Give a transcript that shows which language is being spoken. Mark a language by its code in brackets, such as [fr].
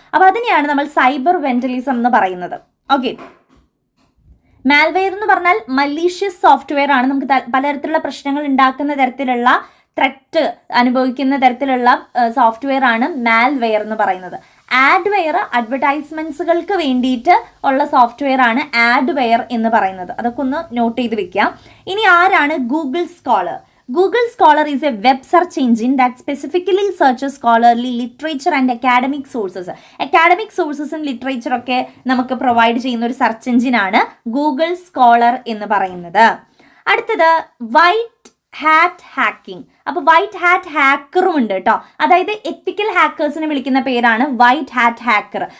[ml] അപ്പോൾ അതിനെയാണ് നമ്മൾ സൈബർ വെൻഡലിസം എന്ന് പറയുന്നത്. ഓക്കെ, മാൽവെയർ എന്ന് പറഞ്ഞാൽ മലീഷ്യസ് സോഫ്റ്റ്വെയർ ആണ്. നമുക്ക് പലതരത്തിലുള്ള പ്രശ്നങ്ങൾ ഉണ്ടാക്കുന്ന തരത്തിലുള്ള ത്രെറ്റ് അനുഭവിക്കുന്ന തരത്തിലുള്ള സോഫ്റ്റ്വെയർ ആണ് മാൽവെയർ എന്ന് പറയുന്നത്. ആഡ്വെയർ അഡ്വർടൈസ്മെന്റ്സുകൾക്ക് വേണ്ടിയിട്ട് ഉള്ള സോഫ്റ്റ്വെയർ ആണ് ആഡ്വെയർ എന്ന് പറയുന്നത്. അതൊക്കെ ഒന്ന് നോട്ട് ചെയ്ത് വെക്കാം. ഇനി ആരാണ് Google scholar? [en] Google Scholar is a web search engine that specifically searches scholarly literature and academic sources. Academic sources and literature [ml] ഒക്കെ നമുക്ക് പ്രൊവൈഡ് ചെയ്യുന്ന ഒരു സെർച്ച് എഞ്ചിൻ ആണ് ഗൂഗിൾ സ്കോളർ എന്ന് പറയുന്നത്. അടുത്തത് വൈറ്റ് ഹാറ്റ് ഹാക്കിംഗ്. അപ്പോൾ വൈറ്റ് ഹാറ്റ് ഹാക്കറും ഉണ്ട് കേട്ടോ. അതായത് എത്തിക്കൽ ഹാക്കേഴ്സിനെ വിളിക്കുന്ന പേരാണ് വൈറ്റ് ഹാറ്റ് ഹാക്കർ.